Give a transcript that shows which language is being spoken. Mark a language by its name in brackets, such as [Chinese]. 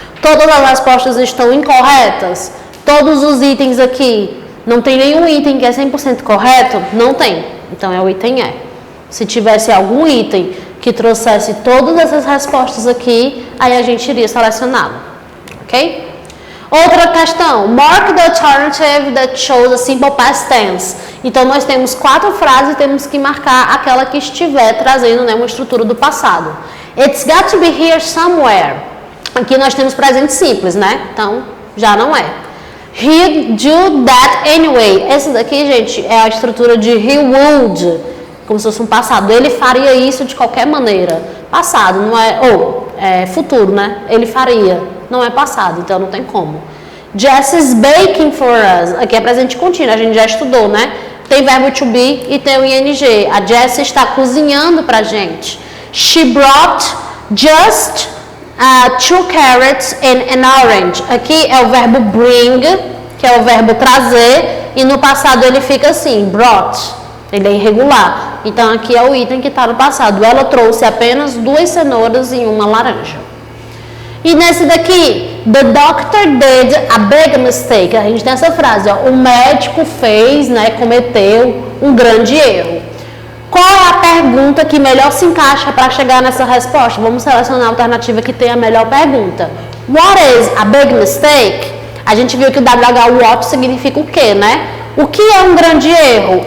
[Portuguese] Todas as respostas estão incorretas. Todos os itens aqui. Não tem nenhum item que é 100% correto? Não tem. Então é o item E. Se tivesse algum item que trouxesse todas essas respostas aqui, aí a gente iria selecioná-lo. Ok? Outra questão. [English] Mark the alternative that shows a simple past tense. [Portuguese] Então nós temos 4 frases e temos que marcar aquela que estiver trazendo, né, uma estrutura do passado. [English] It's got to be here somewhere. [Portuguese] Aqui nós temos presente simples, né? Então já não é. [English] He'd do that anyway. [Portuguese] Esse daqui, gente, é a estrutura de he would, como se fosse um passado. Ele faria isso de qualquer maneira. Passado, não é... Ou, é futuro, né? Ele faria. Não é passado, então não tem como. [English] Jess is baking for us. [Portuguese] Aqui é presente contínuo, a gente já estudou, né? Tem verbo to be e tem o ing. A Jess está cozinhando pra gente. [English] She brought just... 2 carrots and an orange. [Portuguese] Aqui é o verbo bring, que é o verbo trazer, e no passado ele fica assim, brought. Ele é irregular. Então aqui é o item que está no passado. Ela trouxe apenas 2 cenouras e 1 laranja. E nesse daqui, [English] the doctor did a big mistake. [Portuguese] A gente tem essa frase, ó, o médico fez, né, cometeu um grande erro. Qual é a pergunta que melhor se encaixa para chegar nessa resposta? Vamos selecionar a alternativa que tem a melhor pergunta. [English] What is a big mistake? [Portuguese] A gente viu que o WH what significa o quê, né? O que é um grande erro?